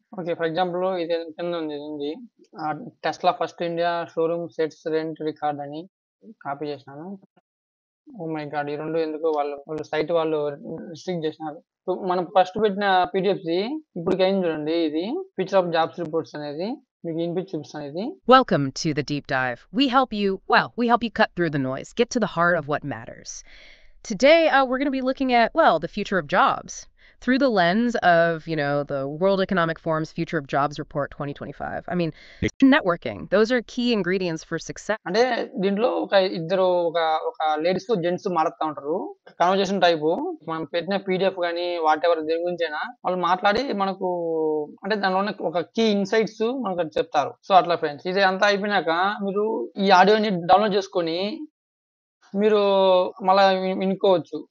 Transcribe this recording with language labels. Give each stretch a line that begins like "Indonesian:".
Telugu: Okay, for example ఇది కింద ఉంది
English: Tesla first India showroom sets rent record
Telugu: అని కాపీ చేసినాను. ఓ మై గాడ్, ఈ రెండు ఎందుకు వాళ్ళు సైట్ వాళ్ళు రిస్ట్రిక్ట్ చేసినారు. సో మనం ఫస్ట్ పెట్టిన పీడిఎఫ్ ఇప్పటికి అయింది చూడండి, ఇది ఫ్యూచర్ ఆఫ్ జాబ్స్ రిపోర్ట్స్ అనేది మీకు వినిపించి చూపిస్తాను. ఇది
English: Welcome to the deep dive. We help you cut through the noise, get to the heart of what matters. Today, we're going to be looking at, the future of jobs through the lens of, the World Economic Forum's Future of Jobs Report 2025. I mean, networking, those are key ingredients for success.
Telugu: అంటే దీంట్లో ఇద్దరు ఒక ladies gents మాట్లాడుతూ ఉంటారు, conversation type. మనం పెట్టిన PDF కానీ what ever దేని గురించి అయినా వాళ్ళు మాట్లాడి మనకు అంటే దానిలో ఉన్న ఒక కీ ఇన్సైట్స్ మనకు చెప్తారు. సో అట్లా ఫ్రెండ్స్, ఇది అంతా అయిపోయినాక మీరు ఈ ఆడియోని డౌన్లోడ్ చేసుకొని మీరు మళ్ళా వినుకోవచ్చు.